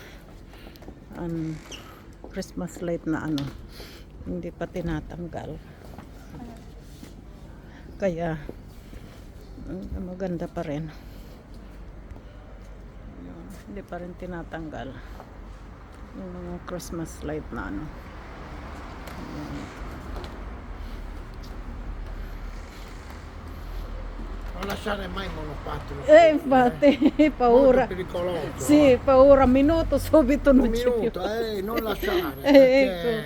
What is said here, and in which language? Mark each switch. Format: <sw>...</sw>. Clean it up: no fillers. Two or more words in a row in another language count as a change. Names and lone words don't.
<en>Christmas light</en> <tl>na hindi pa tinatanggal. Kaya maganda pa rin. Hindi pa rin tinatanggal yung mga</tl> <en>Christmas light</en> <tl>na</tl> <it>Non lasciare mai il monopattino. infatti paura. Molto pericoloso. Sì, paura, minuto subito Un non c'è più. minuto, non lasciare, perché</it>